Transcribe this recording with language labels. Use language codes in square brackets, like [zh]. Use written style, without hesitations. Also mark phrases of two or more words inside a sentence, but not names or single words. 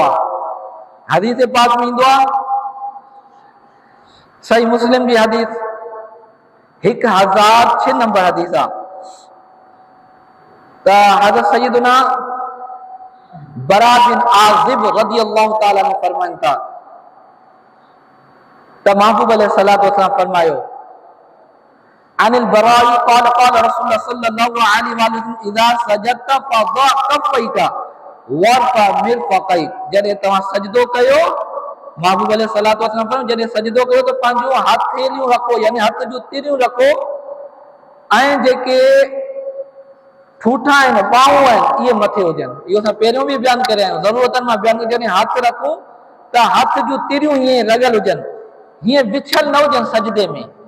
[sd] हदीस पाक में ईंदो आहे, सही मुस्लिम जी हदीस 1006 नंबर हदीस आहे त हज़रत सैयदना बरा बिन आज़िब [ar] رضي الله تعالى عنه [sd] फरमाइनि था त महबूब [ar] عليه الصلاة والسلام [sd] फरमायो, [ar] عن البراء قال قال رسول الله صلى الله عليه وسلم إذا سجدت فضع كفيك وارفع مرفقيك, [sd] जॾहिं तव्हां सजदो कयो, महबूब [ar] عليه الصلاة والسلام [sd] फरमायो जॾहिं सजदो कयो त पंहिंजो हथेलियूं रखो, यानी हथ जूं तिरियूं रखो ऐं जेके ठूठा आहिनि, ॿाहूं आहिनि, इहे मथे हुजनि। इहो असां पहिरियों बि बयानु करे आहियूं, ज़रूरतनि मां बयानु कयो। जॾहिं हथ रखूं त हथ जूं तिरियूं हीअं लॻल हुजनि, हीअं विछल न हुजनि सजदे में।